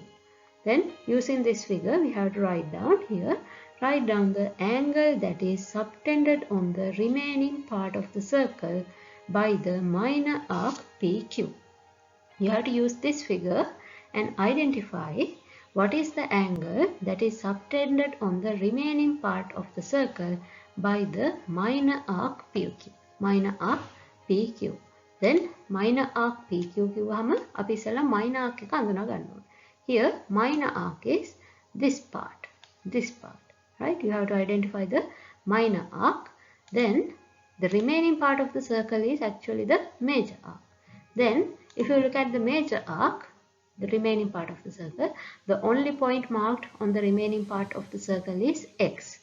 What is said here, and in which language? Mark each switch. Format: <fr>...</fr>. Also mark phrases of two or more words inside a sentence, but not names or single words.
<en>Then using this figure we have to write down here, write down the angle that is subtended on the remaining part of the circle by the minor arc PQ. You have to use this figure and identify what is the angle that is subtended on the remaining part of the circle by the minor arc PQ. Minor arc PQ. Then minor arc PQ</en> <si>කිව්වහම අපි ඉස්සෙල්ලා</si> <en>minor arc</en> <si>එක අඳුනා ගන්න ඕනේ.</si> <en>Here minor arc is this part. This part. Right? You have to identify the minor arc. Then the remaining part of the circle is actually the major arc. Then if you look at the major arc, the remaining part of the circle, the only point marked on the remaining part of the circle is x.</en>